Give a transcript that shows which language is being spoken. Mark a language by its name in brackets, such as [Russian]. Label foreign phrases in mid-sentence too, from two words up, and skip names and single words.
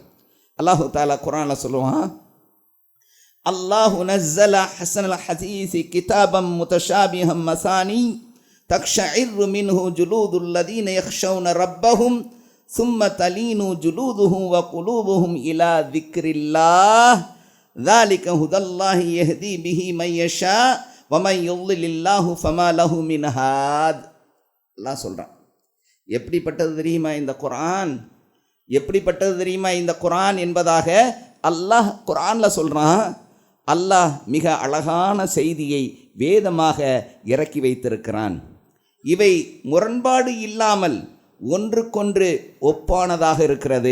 [Arabic] الله تعالى [Tamil] குர்ஆனில் சொல்லுவான், [Arabic] الله نزل أحسن الحديث كتابا متشابها مثاني تقشعر منه جلود الذين يخشون ربهم ثم تلين جلودهم وقلوبهم إلى ذكر الله ذلك هدى الله يهدي به من يشاء ومن يضلل الله فما له من هاد. [Tamil] அல்லாஹ் சொல்றான், எப்படிப்பட்டது தெரியுமா இந்த குர்ஆன்? எப்படிப்பட்டது தெரியுமா இந்த குர்ஆன் என்பதாக அல்லாஹ் குர்ஆனில் சொல்கிறான். அல்லாஹ் மிக அழகான செய்தியை வேதமாக இறக்கி வைத்திருக்கிறான். இவை முரண்பாடு இல்லாமல் ஒன்றுக்கொன்று ஒப்பானதாக இருக்கிறது.